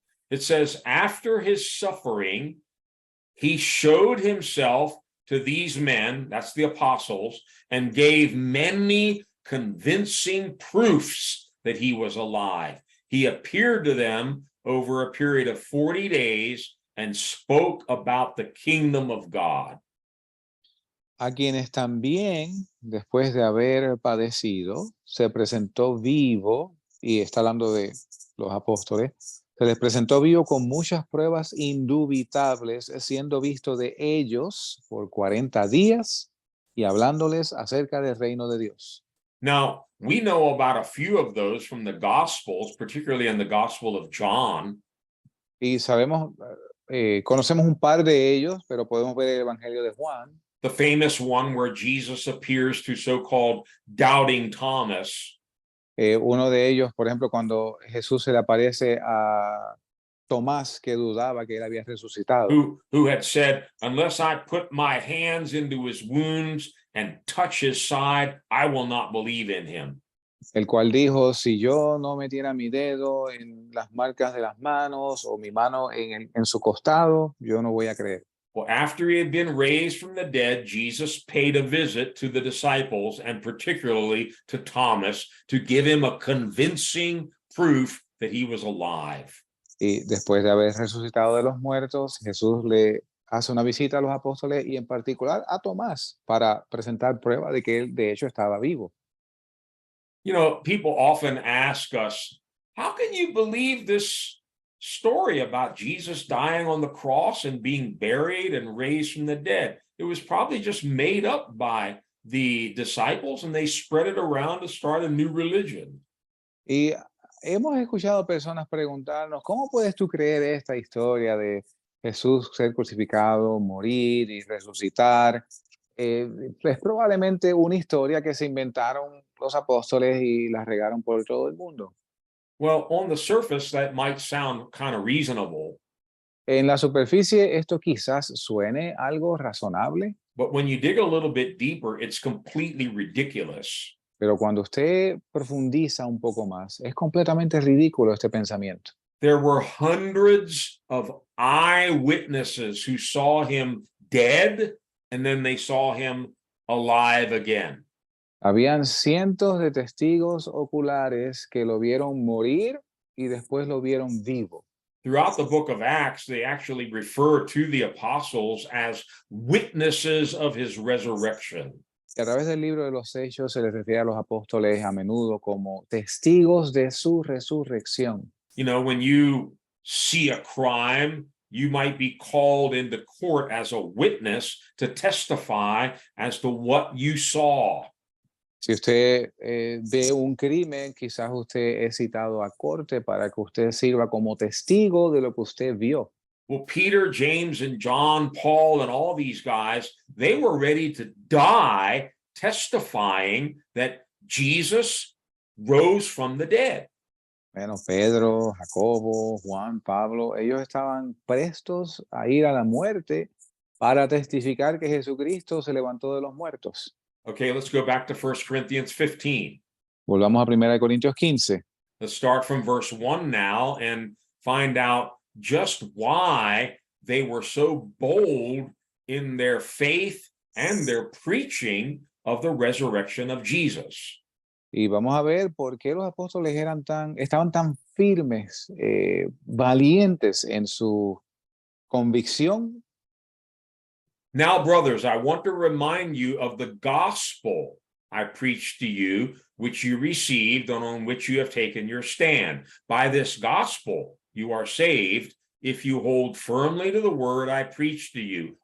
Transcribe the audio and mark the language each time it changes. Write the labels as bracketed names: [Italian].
[English] it says, after his suffering, he showed himself to these men, that's the apostles, and gave many convincing proofs that he was alive. He appeared to them over a period of 40 days and spoke about the kingdom of God. [Spanish] A quienes también, después de haber padecido, se presentó vivo, y está hablando de los apóstoles, se les presentó vivo con muchas pruebas indubitables, siendo visto de ellos por 40 días y hablándoles acerca del reino de Dios. [English] Now, we know about a few of those from the Gospels, particularly in the Gospel of John. [Spanish] Y sabemos, conocemos un par de ellos, pero podemos ver el Evangelio de Juan, [English] The famous one where Jesus appears to so-called doubting Thomas. [Spanish] uno de ellos, por ejemplo, cuando Jesús se le aparece a Tomás, que dudaba que él había resucitado, [English] Who had said, unless I put my hands into his wounds and touch his side, I will not believe in him. [Spanish] el cual dijo, si yo no metiera mi dedo en las marcas de las manos o mi mano en su costado, yo no voy a creer. [English] Well, after he had been raised from the dead, Jesus paid a visit to the disciples and particularly to Thomas to give him a convincing proof that he was alive. [Spanish] Y después de haber resucitado de los muertos, Jesús le hace una visita a los apóstoles y en particular a Tomás para presentar prueba de que él de hecho estaba vivo. [English] You know, people often ask us, how can you believe this story about Jesus dying on the cross and being buried and raised from the dead. It was probably just made up by the disciples, and they spread it around to start a new religion. [Spanish] Y hemos escuchado personas preguntarnos, ¿cómo puedes tú creer esta historia de Jesús ser crucificado, morir y resucitar? Es probablemente una historia que se inventaron los apóstoles y la regaron por todo el mundo. [English] Well, on the surface, that might sound kind of reasonable, [Spanish] En la superficie esto quizás suene algo razonable, [English] but when you dig a little bit deeper, it's completely ridiculous. [Spanish] pero cuando usted profundiza un poco más, es completamente ridículo este pensamiento. [English] There were hundreds of eyewitnesses who saw him dead, and then they saw him alive again. [Spanish] Habían cientos de testigos oculares que lo vieron morir y después lo vieron vivo. [English] Throughout the book of Acts, they actually refer to the apostles as witnesses of his resurrection. [Spanish] Y a través del libro de los Hechos se les refiere a los apóstoles a menudo como testigos de su resurrección. [English] You know, when you see a crime, you might be called into court as a witness to testify as to what you saw. [Spanish] Si usted ve un crimen, quizás usted es citado a corte para que usted sirva como testigo de lo que usted vio. [English] Well, Peter, James, and John, Paul, and all these guys, they were ready to die testifying that Jesus rose from the dead. [Spanish] Bueno, Pedro, Jacobo, Juan, Pablo, ellos estaban prestos a ir a la muerte para testificar que Jesucristo se levantó de los muertos. [English] Okay, let's go back to 1 Corinthians 15. [Spanish] Volvamos a 1 Corintios 15. [English] Let's start from verse 1 now and find out just why they were so bold in their faith and their preaching of the resurrection of Jesus. [Spanish] Y vamos a ver por qué los apóstoles estaban tan firmes, valientes en su convicción. [English] Now, brothers, I want to remind you of the gospel I preached to you, which you received and on which you have taken your stand. By this gospel, you are saved if you hold firmly to the word I preached to you.